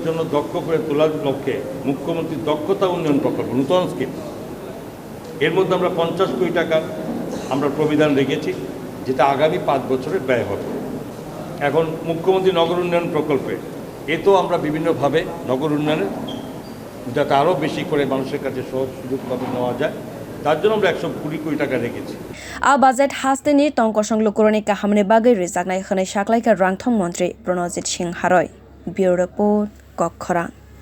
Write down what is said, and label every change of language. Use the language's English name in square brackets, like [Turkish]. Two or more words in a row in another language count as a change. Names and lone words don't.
[Bangla] জন্য দক্ষ করে তোলার লক্ষ্যে মুখ্যমন্ত্রী দক্ষতা উন্নয়ন প্রকল্প নূতন স্কিম এর মধ্যে আমরা ৫০ কোটি টাকা আমরা প্রবিধান রেখেছি যেটা আগামী ৫ বছরে ব্যয় হবে এখন মুখ্যমন্ত্রী নগর উন্নয়ন প্রকল্পে এতেও আমরা বিভিন্নভাবে নগর উন্নয়নের যাতে আরও বেশি করে মানুষের কাছে সহজ সুযোগভাবে নেওয়া যায় তার জন্য আমরা ১২০ কোটি টাকা রেখেছি [Kok Borok] a budget haste ni tongkosong lukuroni kahamni bagai rijaknai khonai sakhwlaika rangthong montri Pranajit Singha Roy [English] bureau report [Kok Borok] Kokkhorang